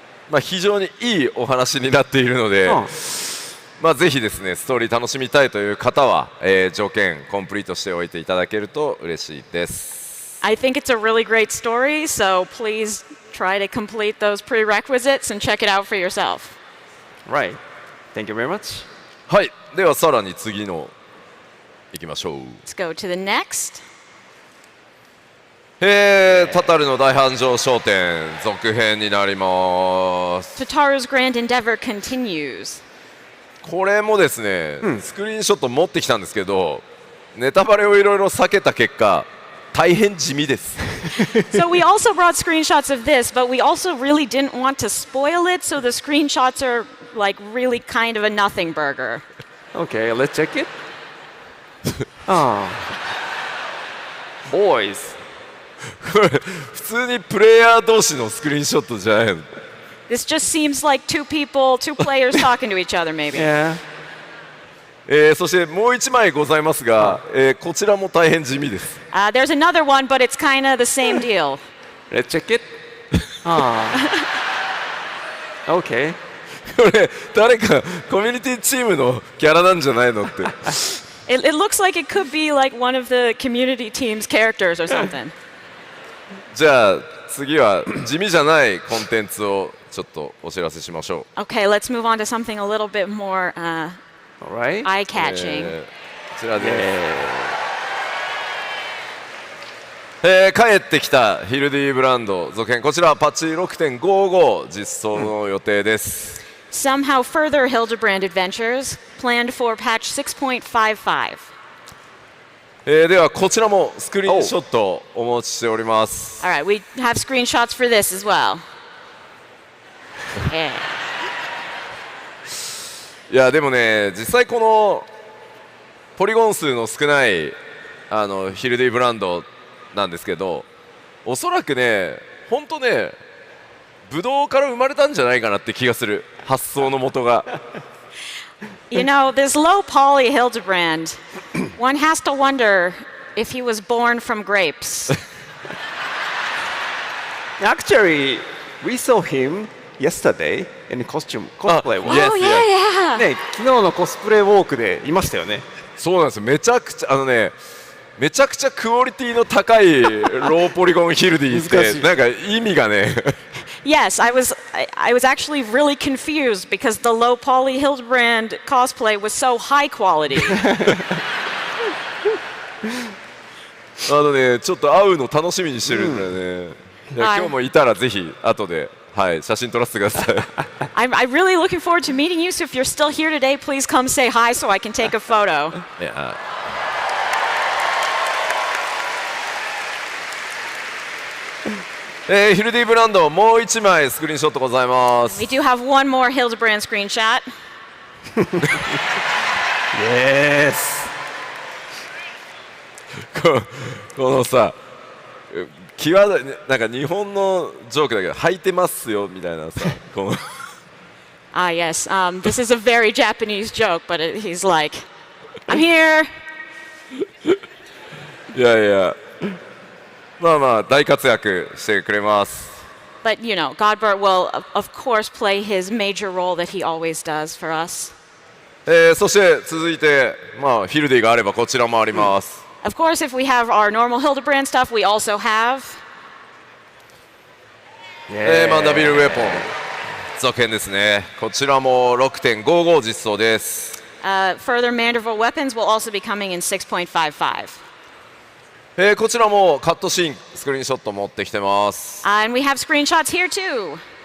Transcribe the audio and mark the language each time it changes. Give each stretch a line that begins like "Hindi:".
Japanese: まあ非常にいいお話になっているので、まあぜひですねストーリー楽しみたいという方は、条件コンプリートしておいていただけると嬉しいです。
English: I think it's a really great story, so please try to complete those prerequisites and check it out for yourself. Right. Thank you very much.
Japanese: はい、ではさらに次のいきましょう。
English: Let's go to the next.
Japanese: タタルの大繁盛商店続編になります。
English: Tataru's grand endeavor continues.
Japanese: これもですね、スクリーンショット持ってきたんですけど、ネタバレをいろいろ避けた結果、大変地味です。
English: So we also brought screenshots of this, but we also really didn't want to spoil it, so the screenshots are like really kind of a nothing burger. Okay, let's check it. Boys.
Japanese: これ普通にプレイヤー同士のスクリーンショットじゃないの。
English: This just seems like two players talking to each other, maybe. Yeah.
Japanese: そしてもう一枚ございますが、こちらも大変地味です。
English: There's another one, but it's kind of the same deal. Let's check it. Okay.
Japanese: これ誰かコミュニティチームのキャラなんじゃないのって。
English: It looks like it could be like one of the community team's characters or something.
Japanese: じゃあ次は地味じゃないコンテンツをちょっとお知らせしましょう。
English: Okay, let's move on to something a little bit more All right. eye-catching.
Japanese: こちらです。帰ってきたヒルディブランド続編、こちらはパッチ 6.55 実装の予定です。
English: Somehow further Hildebrand adventures planned for patch 6.55.
Japanese: ではこちらもスクリーンショットお持ちしております。
English: All right, we have screenshots for this as well. Yeah.
Japanese: いやでもね、実際このポリゴン数の少ないヒルディブランドなんですけど、おそらくね、本当ね、ブドウから生まれたんじゃないかなって気がする、発想の元が。
English: You know, this low poly Hildebrand, one has to wonder if he was born from grapes. Actually, we saw him yesterday in costume cosplay walk. Yes, Oh, yeah, yeah.
Japanese: ね、昨日のコスプレウォークでいましたよね。そうなんですよ、めちゃくちゃめちゃくちゃクオリティの高いローポリゴンヒルディってなんか意味がね。
English: Yes, I was actually really confused because the low poly Hildebrand cosplay was so high quality.
Japanese: ちょっと会うの楽しみにしてるんだよね。今日もいたらぜひ後で、はい、写真撮らせてください。
English: I'm really looking forward to meeting you. So if you're still here today, please come say hi so I can take a photo.
Japanese: いやヒルディブランドもう一枚スクリーンショットございます。
English: We do have one more Hildebrand screenshot. Yes.
Japanese: このさ、際どいなんか日本のジョークだけど履いてますよみたいなさ、この
English: Yes. This is a very Japanese joke, but he's like, I'm here.
Japanese: いやいや、まあまあ大活躍してくれます。
English: But you know, Godbert will of course play his major role that he always does for us.
Japanese: そして続いて、まあ、ヒルディがあればこちらもあります。
English: Of course, if we have our normal Hildebrand stuff, we also have
Japanese: マンダヴィルウェポン続編ですね。こちらも 6.55 実装です。
English: further Manderville weapons will also be coming in 6.55.
Japanese: こちらもカットシーンスクリーンショット持ってきてます。
English: And we have screenshots here too.